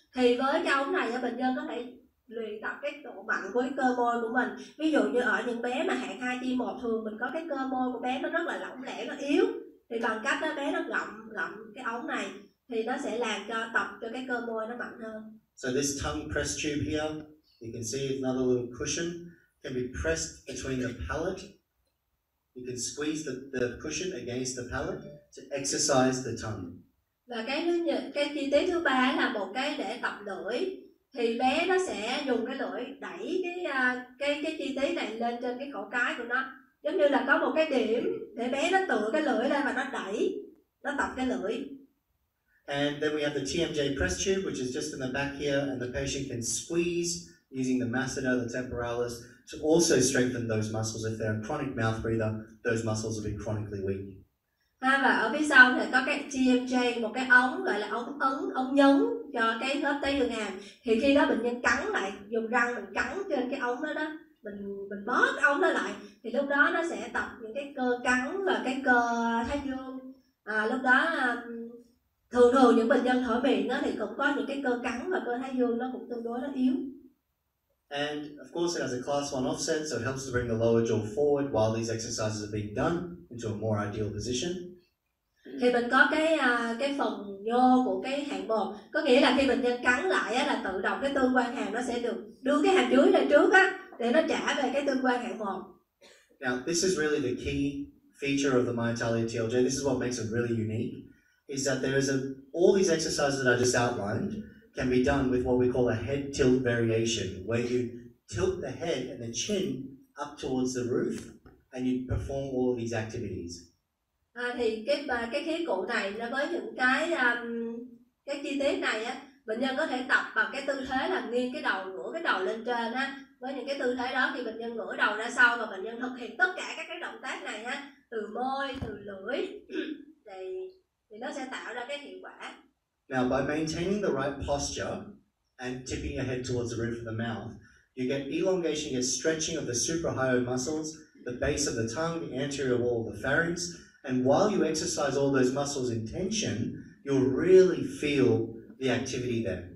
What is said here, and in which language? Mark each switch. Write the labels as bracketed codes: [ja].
[vi] Thì với cái ống này bệnh nhân có thể luyện tập cái độ mạnh của cái cơ môi của mình. Ví dụ như ở những bé mà hạng 2 chi 1 thường mình có cái cơ môi của bé nó rất là lỏng lẻo, nó yếu. Thì bằng cách đó bé nó ngậm cái ống này thì nó sẽ làm cho tập cho cái cơ môi nó mạnh hơn. [en] So this tongue press tube here, you can see another little cushion can be pressed between the palate. You can squeeze the cushion against the palate to exercise the tongue. [vi] Và cái chi tiết thứ ba là một cái để tập lưỡi. Thì bé nó sẽ dùng cái lưỡi đẩy cái chi tiết này lên trên cái cổ cái của nó, giống như là có một cái điểm để bé nó tựa cái lưỡi lên và nó đẩy, nó tập cái lưỡi. [en] And then we have the TMJ press tube, which is just in the back here, and the patient can squeeze using the masseter, the temporalis, to also strengthen those muscles. If they're a chronic mouth breather, those muscles will be chronically weak. [vi] Và ở phía sau thì có cái TMJ, một cái ống gọi là ống nhấn cho cái khớp tay đường hàm. Thì khi đó bệnh nhân cắn lại, dùng răng mình cắn trên cái ống đó, mình bó cái ống đó lại, thì lúc đó nó sẽ tập những cái cơ cắn và cái cơ thái dương. Lúc đó thường những bệnh nhân thở miệng đó thì cũng có những cái cơ cắn và cơ thái dương nó cũng tương đối nó yếu. [en] And of course it has a class 1 offset, so it helps to bring the lower jaw forward while these exercises are being done into a more ideal position. [vi] Thì mình có cái phần nhô của cái hạng 1, có nghĩa là khi bệnh nhân cắn lại á, là tự động cái tương quan hàm nó sẽ được đưa cái hàm dưới lên trước á, để nó trả về cái tương quan hạng 1. [en] Now this is really the key feature of the myotalia TLJ. This is what makes it really unique, is that there is all these exercises that I just outlined can be done with what we call a head tilt variation, where you tilt the head and the chin up towards the roof and you perform all of these activities. [vi] Thì cái khí cụ này nó với những cái chi tiết này á, bệnh nhân có thể tập bằng cái tư thế là nghiêng cái đầu, ngửa cái đầu lên trên á. Với những cái tư thế đó thì bệnh nhân ngửa đầu ra sau và bệnh nhân thực hiện tất cả các cái động tác này á, từ môi, từ lưỡi thì nó sẽ tạo ra cái hiệu quả. [en] Now, by maintaining the right posture and tipping your head towards the roof of the mouth, you get elongation, you get stretching of the suprahyoid muscles, the base of the tongue, the anterior wall of the pharynx, and while you exercise all those muscles in tension, you'll really feel the activity there.